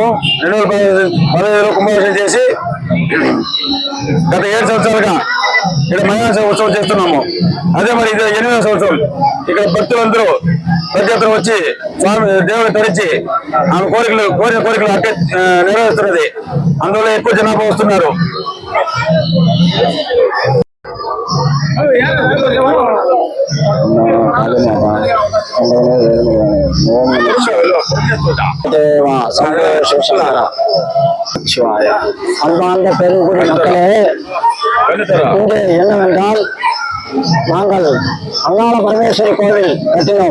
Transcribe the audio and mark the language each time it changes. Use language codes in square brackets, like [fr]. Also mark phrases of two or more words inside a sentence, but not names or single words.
[te] 2015లో కుంభాభిషేకం చేసి గత 7 సంవత్సరాలుగా ఇక్కడ మయాన ఉత్సవం చేస్తున్నాము. అదే మరి ఇది 8వ సంవత్సరం. ఇక్కడ భక్తులందరూ ప్రతి ఒక్కరు వచ్చి స్వామి దేవుని తరించి ఆమె కోరిన కోరికలు అట్టే నెరవేరుస్తున్నది. అందువల్ల ఎక్కువ జనాభా వస్తున్నారు. [ta] அன்பார்ந்த பெருங்குடி மக்களே, இன்று என்னவென்றால் நாங்கள் அங்காள பரமேஸ்வரி கோவில் கட்டினோம்.